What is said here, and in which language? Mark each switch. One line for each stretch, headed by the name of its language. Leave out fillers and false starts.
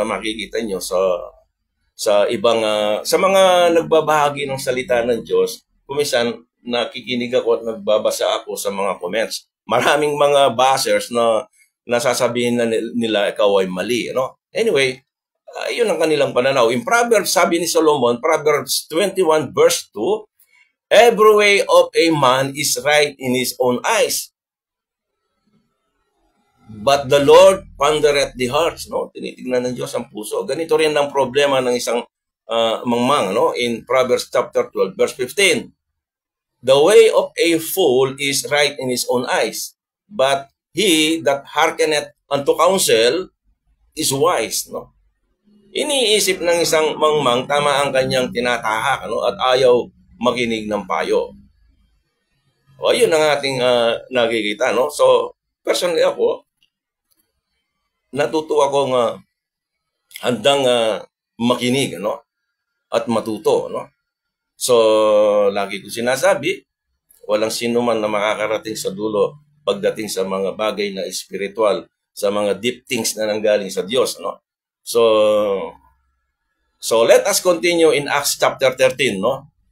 Filipino: Makikita nyo sa ibang, sa mga nagbabahagi ng salita ng Diyos, kumisan nakikinig ako at nagbabasa ako sa mga comments. Maraming mga bashers na nasasabihin na nila ikaw ay mali, no? Anyway, yun ang kanilang pananaw.
English: In Proverbs,
Filipino: sabi ni Solomon,
English: Proverbs 21 verse 2, every way of a man is right in his own eyes, but the Lord pondereth the hearts, no?
Filipino: Tinitingnan ng Diyos ang puso. Ganito rin ang problema ng isang mangmang, no?
English: In Proverbs chapter 12 verse 15. The way of a fool is right in his own eyes, but he that hearkeneth unto counsel is wise, no?
Filipino: Iniisip ng isang mangmang tama ang kanyang tinatahak, no? At ayaw makinig ng payo. O, yun ang ating nakikita, no? So, personally ako, natuto akong handang makinig, no? At matuto, no? So, lagi ko sinasabi, walang sino man na makakarating sa dulo pagdating sa mga bagay na espiritual, sa mga
English: deep things
Filipino: na nanggaling sa Diyos, no?
English: So let us continue in Acts chapter 13, no?